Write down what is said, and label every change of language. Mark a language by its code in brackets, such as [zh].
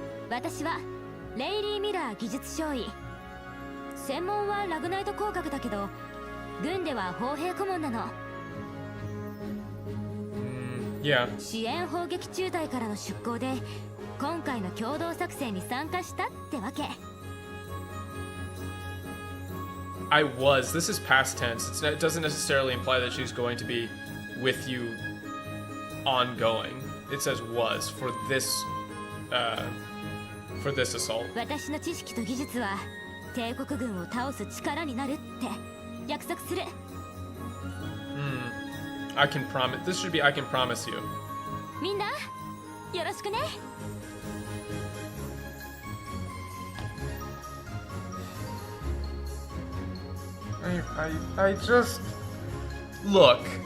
[ja] 私はレイリー・ミラー技術少尉。専門はラグナイト工学だけど、軍では砲兵顧問なの。 [en] Yeah. [ja] 支援砲撃中隊からの出向で、今回の共同作戦に参加したってわけ。 [en] I was. This is past tense. It doesn't necessarily imply that she's going to be with you ongoing. It says was for this assault. [ja] 私の知識と技術は帝国軍を倒す力になるって約束する。 [en] I can promise. This should be I can promise you. [ja] みんな、よろしくね。 [en] I just look.